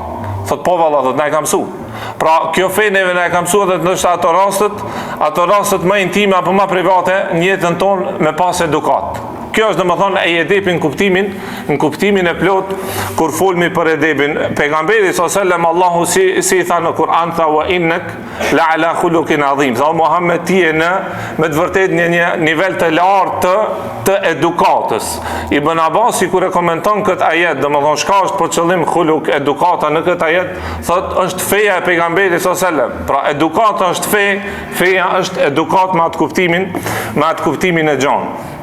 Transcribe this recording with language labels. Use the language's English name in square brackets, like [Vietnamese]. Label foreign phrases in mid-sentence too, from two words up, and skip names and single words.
[Albanian] Thot po valla, thot na e ka mësu. Pra kjo fe neve na e ka mësu, dhe ndoshta ato rastet më intime apo më private në jetën tonë me pas edukat. Kjo është domethënë e edepin në kuptimin e plot kur folmi për edepin. Pejgamberi [Arabic] صلى الله عليه وسلم, [Albanian] Allahu si tha në Kur'an, tha [Arabic] وإنك لعلى خلق عظيم. [Albanian] Tha Muhammed, ti je me të vërtetë në një nivel të lartë të edukatës. Ibn Abasi kur e komenton këtë ajet, domethënë çka është për qëllim khuluq, edukata në këtë ajet, thot është feja e pejgamberit [Arabic] صلى الله عليه وسلم. [Albanian] Pra edukata është fe, feja është edukat me atë kuptimin e gjanë.